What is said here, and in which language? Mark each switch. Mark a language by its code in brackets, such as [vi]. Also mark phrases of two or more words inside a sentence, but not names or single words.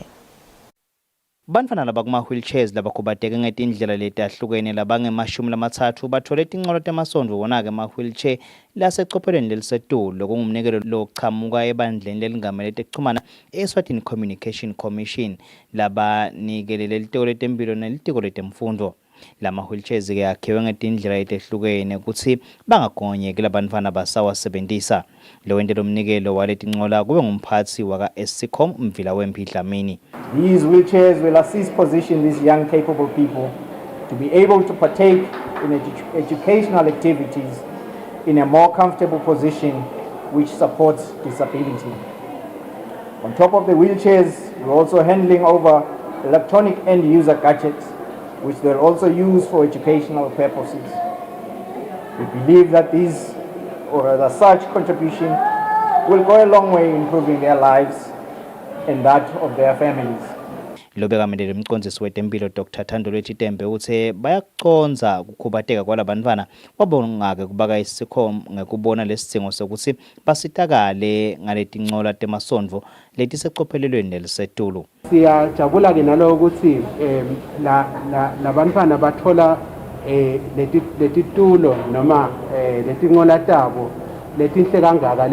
[ss] Bantfwana labakuma-wheelchairs labakhubateke ngetindlela letahlukene labange-30 bathole tinqola temasondvo wona-ke ama-wheelchair lasecophelweni lelisetulu lokungumnikelo lochamuka ebandleni lelingamele tekuchumana e-Eswatini Communication Commission labanikelele litiko letemphilo nelitiko letemfundvo. Lama-wheelchairs-ke akhiwe ngetindlela letehlukene ukuthi bangagonyeki labantfwana basawasebentisa. Lowendelo mnikelo waletincola kube ngumphatsi waka-SCCOM Mvila Wemphi-Dlamini. [en] These wheelchairs will assist position these young capable people to be able to partake in educational activities in a more comfortable position which supports disability. On top of the wheelchairs, we're also handing over electronic end-user gadgets which they'll also use for educational purposes. We believe that these, or as such contribution, will go a long way in improving their lives and that of their families. [ss] Lobekamele umcondzisi wetemphilo Dr. Thandolwe Chitembe uthe bayaconza ukukhubateka kwalabantwana kwabongake kubaka iSCCOM ngekubona lesidingo sokuthi basitakale ngaletincola temasondvo letisecophelelweni nelisetulu. Siyajabula ke nalo ukuthi labantwana bathola letitulo noma letincola tabo letinhle kangaka